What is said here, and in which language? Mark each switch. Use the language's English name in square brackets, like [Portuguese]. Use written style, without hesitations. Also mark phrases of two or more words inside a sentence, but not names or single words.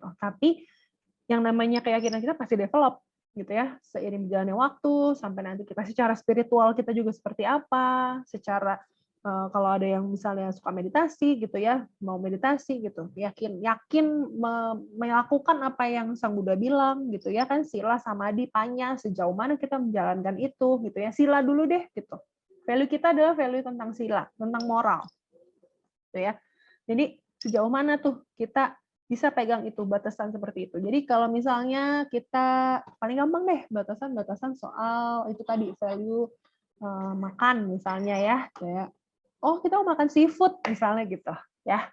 [Indonesian] Tapi yang namanya keyakinan kita pasti develop gitu ya, seiring berjalannya waktu sampai nanti kita secara spiritual kita juga seperti apa, secara kalau ada yang misalnya suka meditasi gitu ya, mau meditasi gitu, yakin melakukan apa yang Sang Buddha bilang gitu ya kan, [Pali] sila, samadhi, panya, [Indonesian] sejauh mana kita menjalankan itu gitu ya, sila dulu deh gitu. Value kita adalah value tentang sila, tentang moral gitu ya. Jadi sejauh mana tuh kita bisa pegang itu, batasan seperti itu. Jadi kalau misalnya kita paling gampang deh batasan soal itu tadi value makan misalnya ya, kayak oh kita mau makan seafood misalnya gitu ya.